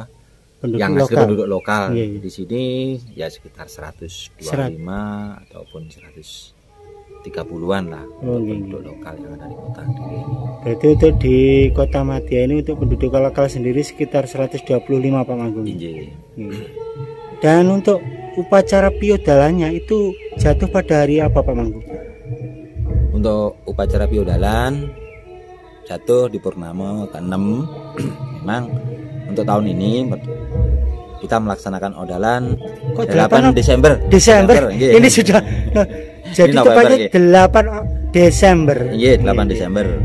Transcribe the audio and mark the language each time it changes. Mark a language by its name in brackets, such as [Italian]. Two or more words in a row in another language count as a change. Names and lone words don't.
[Indonesian] Yang asli penduduk lokal di sini ya sekitar 125 ataupun 130-an lah penduduk lokal yang ada di kota Kediri. Berarti untuk di Kota Madya ini untuk penduduk lokal sendiri sekitar 125 Pak Mangku. Dan untuk upacara piodalannya itu jatuh pada hari apa Pak Mangku? Untuk upacara piodalan jatuh di purnama ke-6. Memang untuk tahun ini kita melaksanakan odalan 8 Desember. Ini sudah jadi tepatnya 8 Desember. Iya, 8 Desember.